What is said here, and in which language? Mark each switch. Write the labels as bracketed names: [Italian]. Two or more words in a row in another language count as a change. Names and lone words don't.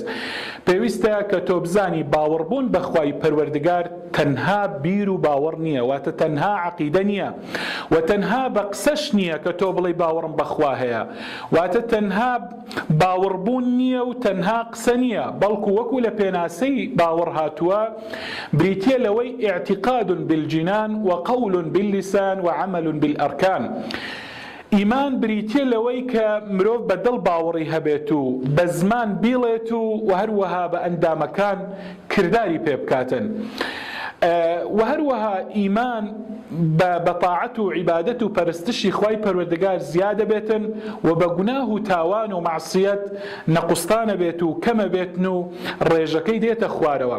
[Central Kurdish] پێویستە کە تۆ بزانی باوەڕبوون بەخوای پەروەردگار تەنها بیر و باوەڕ نییە، واتە تەنها عەقیدە نییە و تەنها بە قسەش نییە کە تۆ بڵێ باوەڕم بەخوا هەیە، واتە تەنها باوەڕبوون نییە و تەنها قسە نییە، بەڵکو وەکو لە پێناسەی باوەڕ هاتووە بریتیە لەوەی [Arabic] اعتقاد بالجنان وقول باللسان وعمل بالأركان. [Central Kurdish] ئیمان بریتیە لەوەی کە مرۆڤ بەدڵ باوەڕی هەبێت و بە زمان بیڵێت و هەروەها بە ئەندامەکان کردداری پێ بکاتن. و هەروەها ئیمان بە طاعەت و عیبادەت و پەرستشی خوای پەروەردگار زیادە بێتن و بە گوناه و تاوان و معسیەت نەقوستانە بێت و کەمە بێتن و ڕێژەکەی دێتە خوارەوە.